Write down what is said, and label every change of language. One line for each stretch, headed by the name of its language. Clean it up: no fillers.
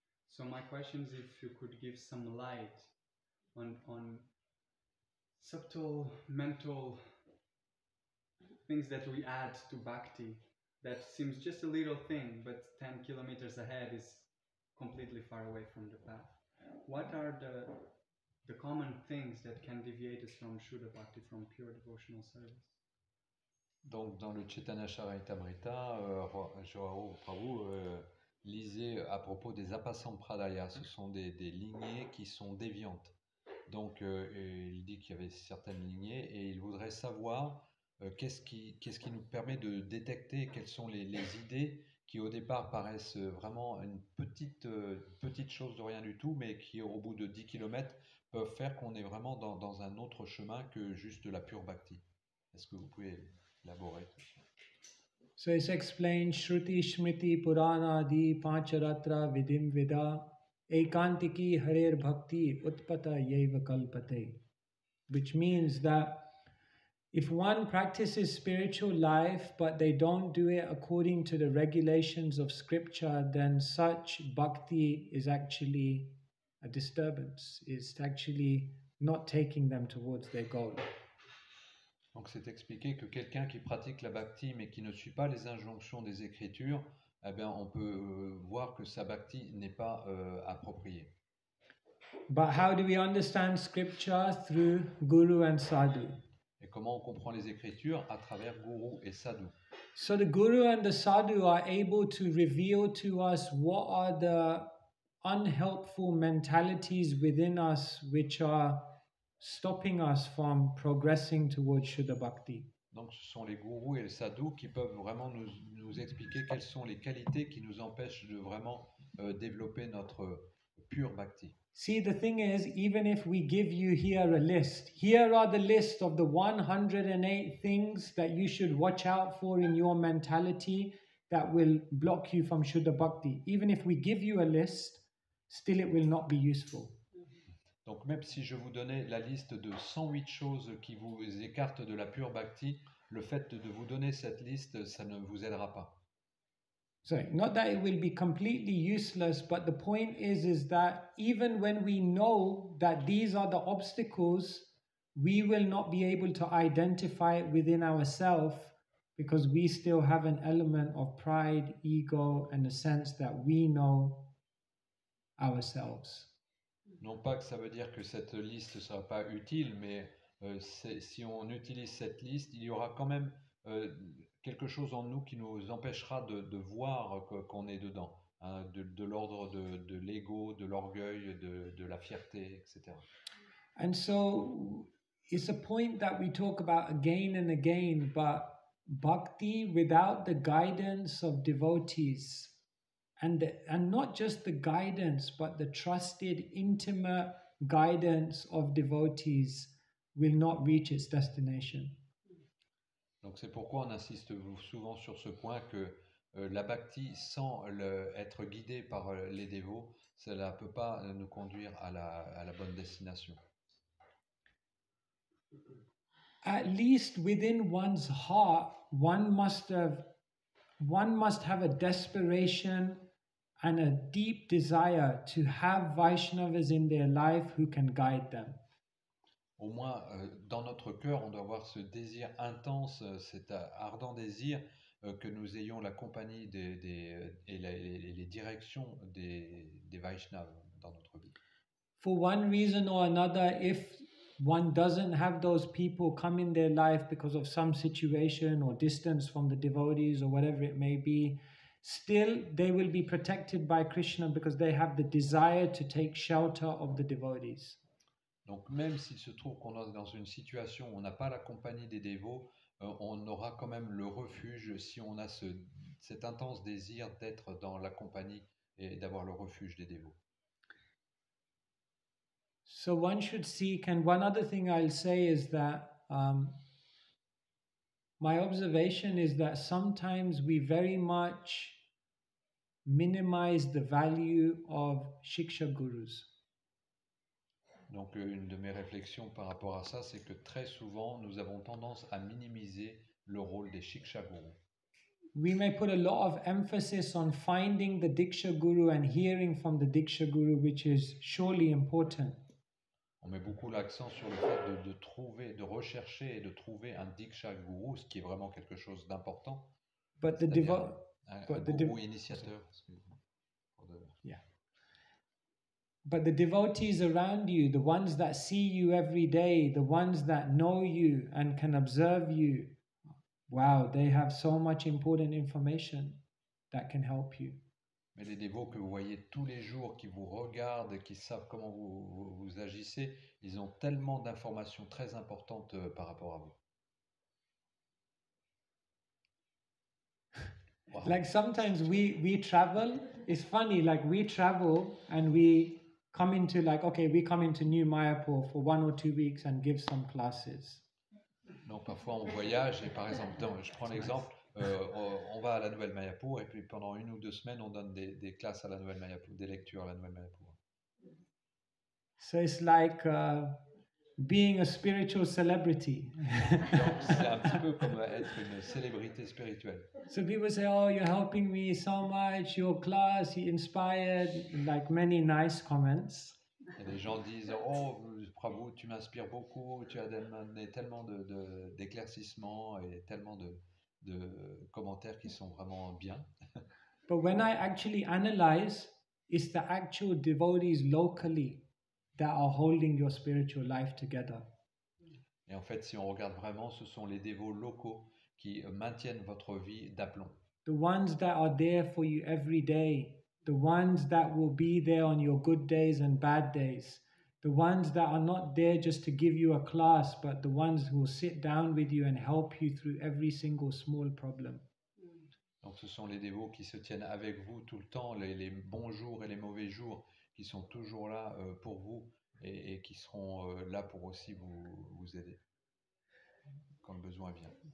English: So my question is if you could give some light on subtle mental things that we add to bhakti that seems just a little thing, but 10 kilometers ahead is completely far away from the path. What are the common things that can deviate us from Shuddha Bhakti, from pure devotional service?
French: Donc, dans le Chaitanya Charitamrita, Joao Prabhu lisait à propos des apasampradaya. Ce sont des lignées qui sont déviantes. Donc, il dit qu'il y avait certaines lignées et il voudrait savoir qu'est-ce qui nous permet de détecter quelles sont les idées qui au départ paraissent vraiment une petite chose de rien du tout, mais qui au bout de 10 km peuvent faire qu'on est vraiment dans un autre chemin que juste la pure bhakti. Est-ce que vous pouvez élaborer?
English: So it's explained
Sanskrit: Shruti Shmriti Purana Adi Pancharatra Vidim Vida Ekantiki Harer Bhakti Utpata Yeva Kalpate,
English: which means that if one practices spiritual life but they don't do it according to the regulations of scripture, then such bhakti is actually a disturbance. It's actually not taking them towards their goal.
French: Donc c'est expliqué que quelqu'un qui pratique la bhakti mais qui ne suit pas les injonctions des Écritures, eh bien on peut voir que sa bhakti n'est pas appropriée.
English: But how do we understand scripture? Through Guru and Sadhu.
French: Et comment on comprend les Écritures? À travers Guru et Sadhu.
English: So the Guru and the Sadhu are able to reveal to us what are the unhelpful mentalities within us which are stopping us from progressing towards Shuddha Bhakti.
French: Donc ce sont les gourous et les sadhus qui peuvent vraiment nous expliquer quelles sont les qualités qui nous empêchent de vraiment développer notre pure bhakti.
English: See, the thing is, even if we give you here a list, here are the list of the 108 things that you should watch out for in your mentality that will block you from Shuddha Bhakti. Even if we give you a list, still it will not be useful.
French: Donc même si je vous donnais la liste de 108 choses qui vous écartent de la pure bhakti, le fait de vous donner cette liste, ça ne vous aidera pas.
English: So, not that it will be completely useless, but the point is that even when we know that these are the obstacles, we will not be able to identify it within ourselves because we still have an element of pride, ego, and a sense that we know ourselves.
French: Non pas que ça veut dire que cette liste ne sera pas utile, mais si on utilise cette liste, il y aura quand même quelque chose en nous qui nous empêchera de voir qu'on est dedans, hein, de l'ordre de l'ego, de l'orgueil, de la fierté, etc.
English: And so it's a point that we talk about again and again, but bhakti without the guidance of devotees, and not just the guidance, but the trusted, intimate guidance of devotees will not reach its destination.
French: Donc c'est pourquoi on insiste souvent sur ce point que la bhakti, sans être guidée par les dévots, cela ne peut pas nous conduire à la bonne destination.
English: At least within one's heart, one must have a desperation and a deep desire to have Vaishnavas in their life who can guide them.
French: Au moins, dans notre cœur, on doit avoir ce désir intense, cet ardent désir que nous ayons la compagnie et les directions des Vaishnavas dans notre vie.
English: For one reason or another, if one doesn't have those people come in their life because of some situation or distance from the devotees or whatever it may be, still they will be protected by Krishna because they have the desire to take shelter of the devotees.
French: Donc même s'il se trouve qu'on est dans une situation où on n'a pas la compagnie des dévots, on aura quand même le refuge si on a cet intense désir d'être dans la compagnie et d'avoir le refuge des dévots.
English: So one should seek, and one other thing I'll say is that my observation is that sometimes we very much minimize the value of Shiksha Gurus.
French: Donc une de mes réflexions par rapport à ça, c'est que très souvent, nous avons tendance à minimiser le rôle des Shiksha Gurus.
English: We may put a lot of emphasis on finding the Diksha Guru and hearing from the Diksha Guru, which is surely important.
French: On met beaucoup l'accent sur le fait de trouver, de rechercher et de trouver un Diksha Guru, ce qui est vraiment quelque chose d'important.
English: But the
French: Un guru initiateur.
English: Yeah. But the devotees around you, the ones that see you every day, the ones that know you and can observe you, wow, they have so much important information that can help you.
French: Mais les dévots que vous voyez tous les jours, qui vous regardent et qui savent comment vous agissez, ils ont tellement d'informations très importantes par rapport à vous.
English: Wow. Like sometimes we travel, it's funny, like we travel and we come into like, okay, we come into New Mayapur for 1 or 2 weeks and give some classes.
French: Donc parfois on voyage et par exemple, je prends l'exemple, on va à la Nouvelle Mayapur et puis pendant 1 ou 2 semaines on donne des classes à la Nouvelle Mayapur, des lectures à la Nouvelle Mayapur.
English: So it's like being a spiritual celebrity.
French: Donc c'est un petit peu comme être une célébrité spirituelle.
English: So people say, oh, you're helping me so much, your class, you inspired, like many nice comments.
French: Et les gens disent, oh, bravo, tu m'inspires beaucoup, tu as donné tellement d'éclaircissements et tellement de commentaires qui sont vraiment bien.
English: But when I actually analyze, it's the actual devotees locally that are holding your spiritual life together.
French: Et en fait, si on regarde vraiment, ce sont les dévots locaux qui maintiennent votre vie d'aplomb.
English: The ones that are there for you every day, the ones that will be there on your good days and bad days, the ones that are not there just to give you a class, but the ones who will sit down with you and help you through every single small problem.
French: Donc ce sont les dévots qui se tiennent avec vous tout le temps, les bons jours et les mauvais jours, qui sont toujours là pour vous et qui seront là pour aussi vous aider quand le besoin vient.